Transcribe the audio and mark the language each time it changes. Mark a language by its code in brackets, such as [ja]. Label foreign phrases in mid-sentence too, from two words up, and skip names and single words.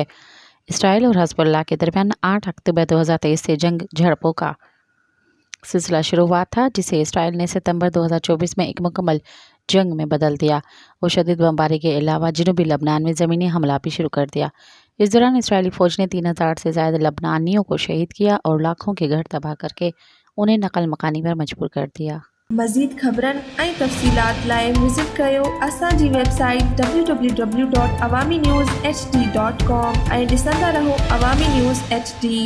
[ur] اسرائیل اور حزب اللہ کے درمیان 8 اکتوبر 2023 سے جنگ جھڑپوں کا سلسلہ شروع ہوا تھا، جسے اسرائیل نے ستمبر 2024 میں ایک مکمل جنگ میں بدل دیا۔ وہ شدید بمباری کے علاوہ جنوبی لبنان میں زمینی حملہ بھی شروع کر دیا۔ اس دوران اسرائیلی فوج نے 3000 سے زائد لبنانیوں کو شہید کیا اور لاکھوں کے گھر تباہ کر کے انہیں نقل مکانی پر مجبور کر دیا۔ [sd] مزید خبرن ऐं तफ़सीलात लाइ विज़िट कयो असांजी वेबसाइट www.awamiNewsHD.com ऐं ॾिसंदा रहो अवामी न्यूज़ HD।